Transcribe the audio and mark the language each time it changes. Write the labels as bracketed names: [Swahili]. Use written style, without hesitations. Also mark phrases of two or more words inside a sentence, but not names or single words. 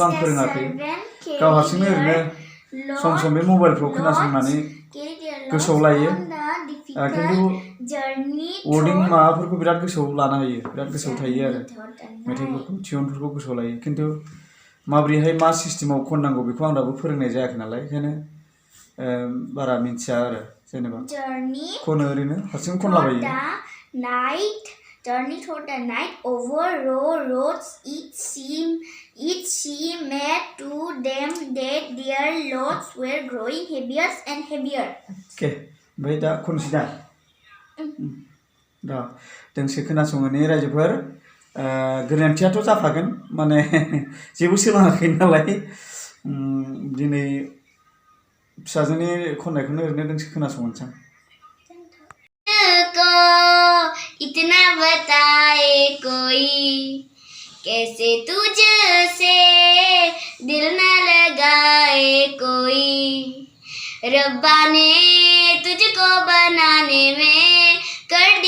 [Bodo] आं फोरोङाखै गाव हारसिंनो ओरैनो सम सम बे मबाइलफ्राव खोनासंनानै गोसोआव लायो खिन्थु वर्डिं माबाफोरखौ बिराद गोसोआव लानो हायो बिराद गोसोआव थायो आरो मेथाइफोरखौ टिउनफोरखौ गोसोआव लायो खिन्थु माबोरैहाय मा सिस्टेमाव खननांगौ बेखौ आं दाबो फोरोंनाय जायाखै नालाय ओंखायनो बारा मिथिया आरो जेनेबा खनो ओरैनो हारसिं खनलाबायो [English] Journey through the night over roads, each seemed to them that their loads were growing heavier and heavier. [Bodo] Okay, ओमफ्राय दा खनसै दा दोंसे खोनासंनानै रायजोफोर गोरोन्थियाथ' जाखागोन माने जेबो सोलोङाखै नालाय दिनै फिसाजोनि खननायखौनो ओरैनो दोंसे खोनासंनोसै [Hindi] इतना बताए कोई कैसे तुझसे दिल न लगाए कोई रब्बा ने तुझको बनाने में कर दी